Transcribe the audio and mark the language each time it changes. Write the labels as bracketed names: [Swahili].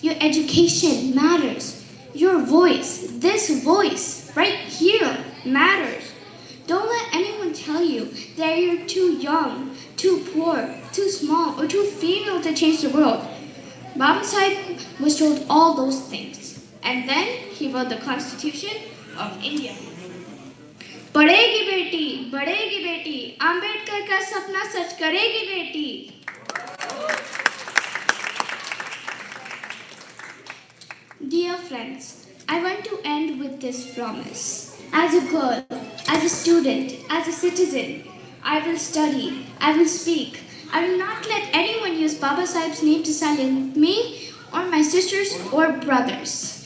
[English] Your education matters. Your voice, this voice right here, matters. Don't let anyone tell you that you're too young, too poor, too small, or too female to change the world. Babasaheb was told all those things. And then he wrote the Constitution of India. [Hindi] बढ़ेगी बेटी, अंबेडकर का सपना सच करेगी बेटी. [English] Dear friends, I want to end with this promise. As a girl, as a student, as a citizen, I will study, I will speak. I will not let anyone use Babasaheb's name to silence me or my sisters or brothers.